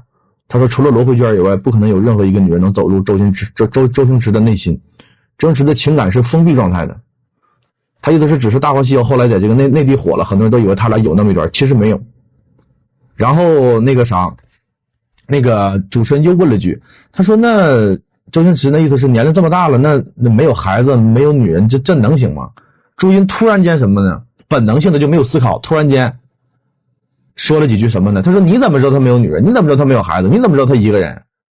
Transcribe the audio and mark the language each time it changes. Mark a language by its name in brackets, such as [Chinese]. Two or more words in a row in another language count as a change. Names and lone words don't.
[Chinese] 他說除了羅慧娟以外，不可能有任何一個女人能走入周星馳的內心。周星馳的情感是封閉狀態的。他意思是只是大話西遊後來在這個內地火了，很多人都以為他倆有那麼一段，其實沒有。然後那個主持人又問了句，他說那周星馳那意思是年齡這麼大了，那沒有孩子沒有女人，這能行嗎？朱茵突然間什麼呢？本能性的就沒有思考，突然間说了几句什么呢？他说你怎么知道他没有女人？你怎么知道他没有孩子？你怎么知道他一个人？